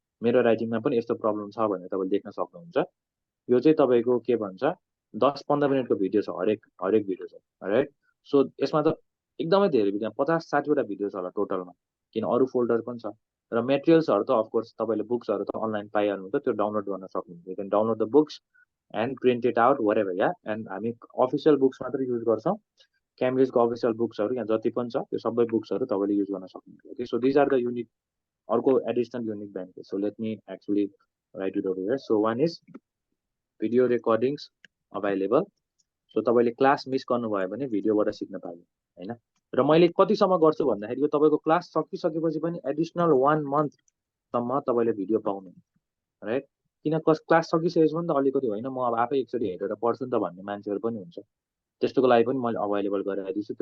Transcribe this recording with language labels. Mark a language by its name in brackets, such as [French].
[Nepali] मेरो राइटिङमा पनि यस्तो प्रब्लम छ भनेर तपाईँले देख्न सक्नुहुन्छ। यो चाहिँ तपाईँको के भन्छ 10-15 मिनटको भिडियो छ, हरेक भिडियो छ, राइट? सो यसमा त एकदमै धेरै भिडियो, 50-60वटा भिडियो छ होला टोटलमा, किन अरू फोल्डर पनि छ। र मेटेरियल्सहरू त अफकोर्स तपाईँले बुक्सहरू त अनलाइन पाइहाल्नुहुन्छ, त्यो डाउनलोड गर्न सक्नुहुन्छ। [English] You can download the books and print it out wherever. [Nepali] Yeah and हामी अफिसियल बुक्स मात्र युज गर्छौँ, क्याम्ब्रिजको अफिसियल बुक्सहरू यहाँ जति पनि छ त्यो सबै बुक्सहरू तपाईँले युज गर्न सक्नुहुन्छ। [English] Okay, so these are the unique, अर्को additional unique benefit. So let me actually write it over here. So one is video recordings available, [Nepali] so तपाईँले क्लास मिस गर्नुभयो भने भिडियोबाट सिक्न पाइयो होइन। र मैले कतिसम्म गर्छु भन्दाखेरि यो तपाईँको क्लास सकिसकेपछि पनि एडिसनल 1 मन्थसम्म तपाईँले भिडियो पाउनु, राइट? किन क्लास सकिसकेपछि पनि त अलिकति होइन म अब आफै एकचोटि हेरेर पढ्छु नि त भन्ने मान्छेहरू पनि हुन्छ, त्यस्तोको लागि पनि मैले अभाइलेबल गराइदिन्छु।